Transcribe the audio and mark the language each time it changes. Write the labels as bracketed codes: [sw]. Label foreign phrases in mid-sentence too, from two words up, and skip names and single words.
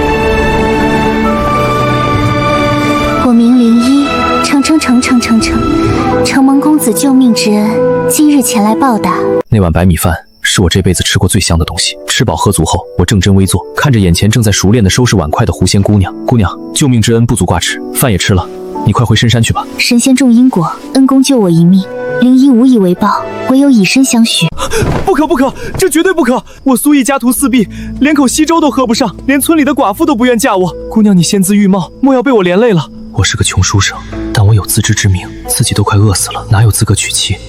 [zh] 我名灵一，承蒙公子救命之恩，今日前来報答。那碗白米飯是我这輩子吃過最香的東西。吃飽喝足後，我正襟危坐，看着眼前正在熟練地收拾碗筷的狐仙姑娘。姑娘，救命之恩不足掛齒，飯也吃了，你快回深山去吧。神仙種因果，恩公救我一命，靈一無以為報，唯有以身相許。不可，這絕對不可！我蘇義家徒四壁，連口稀粥都喝不上，連村裡的寡婦都不願嫁我。姑娘，你仙姿玉貌，莫要被我連累了。我是個窮書生，但我有自知之明，自己都快餓死了，哪有資格娶妻？